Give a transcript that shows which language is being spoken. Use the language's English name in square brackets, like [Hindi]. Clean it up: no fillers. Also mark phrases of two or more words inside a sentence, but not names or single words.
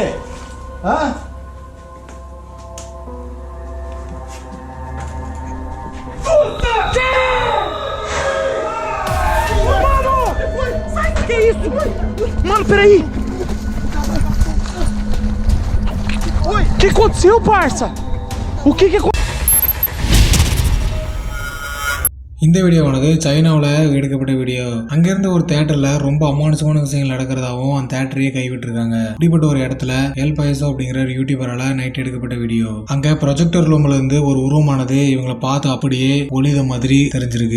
[Portuguese] Hã? Mano! Sai! Que isso? Mano, peraí! O que aconteceu, parça? O que aconteceu? [Tamil] இந்த வீடியோவானது சைனாவில் எடுக்கப்பட்ட வீடியோ. அங்கிருந்த ஒரு தியேட்டர்ல ரொம்ப அமானுஷமான விஷயங்கள் நடக்கிறதாவும் அந்த தியேட்டரையே கைவிட்டிருக்காங்க. இப்படிப்பட்ட ஒரு இடத்துல எல் பைசோ அப்படிங்கிற ஒரு யூடியூபரால நைட் எடுக்கப்பட்ட வீடியோ. அங்க [English] projector room [Tamil] இருந்து ஒரு உருவமானது இவங்களை பார்த்து அப்படியே ஒளித மாதிரி தெரிஞ்சிருக்கு.